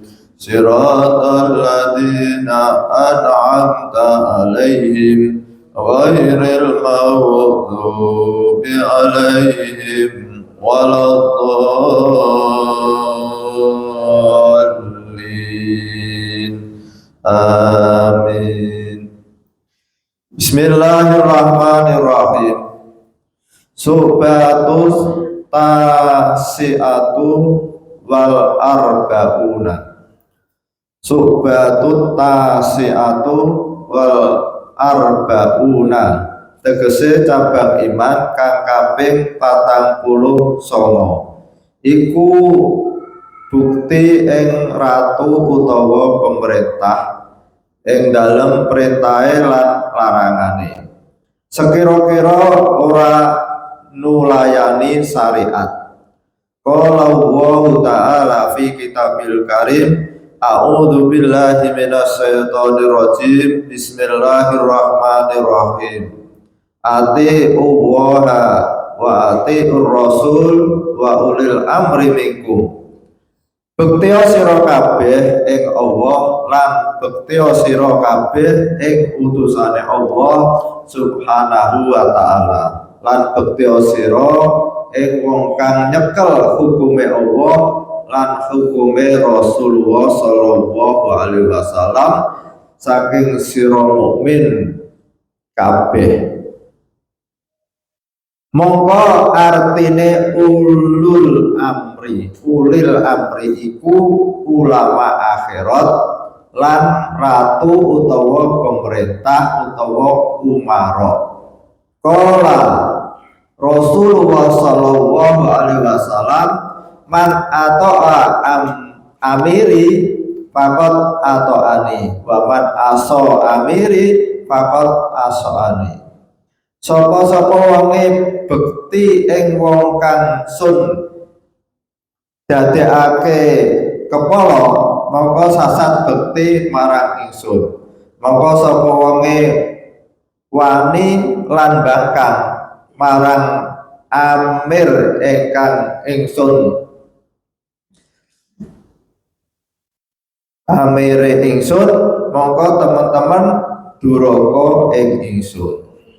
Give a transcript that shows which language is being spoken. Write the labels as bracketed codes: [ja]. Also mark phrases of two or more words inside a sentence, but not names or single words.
[ar] صراط الذين أنعمت عليهم غير المغضوب عليهم ولا الضالين. Amin. بسم الله الرحمن الرحيم. الشعبة التاسعة والأربعون. الشعبة التاسعة والأربعون. [jv] Tegese cabang iman kang kaping 49. Iku bukti ing ratu utawa pemerintah ing dalem perintahe lan larangane. Sekira-kira ora nulayani syariat. [ar] قال الله تعالى في الكتاب الكريم أعوذ بالله من الشيطان الرجيم. بسم الله الرحمن الرحيم أطيعوا الله وأطيعوا الرسول وأولي الأمر منكم. [jv] Bektya sira kabeh ing Allah lan bektya sira kabeh ing utusane Allah [ar] سبحانه وتعالى, [jv] lan bektya sira ing wong kang nyekel hukume Allah lan hukume Rasulullah [ar] صلى الله عليه وسلم [jv] saking sira mukmin kabeh. Mongko artine [ar] أولو الأمر [jv] iku ulama akhirat lan ratu utawa pemerintah utawa umara. [ar] قال رسول الله صلى الله عليه وسلم من أطاع أميري فقد أطاعني ومن عصى أميري فقد عصاني. [jv] Sapa-sapa wonge bekti ing wong kang sun dadekake kepala, mongko sasat bekti marang ingsun. Mongko sapa wonge wani lan bangkang marang amir ingkang ingsun amire ingsun, mongko teman-teman duraka ing ingsun.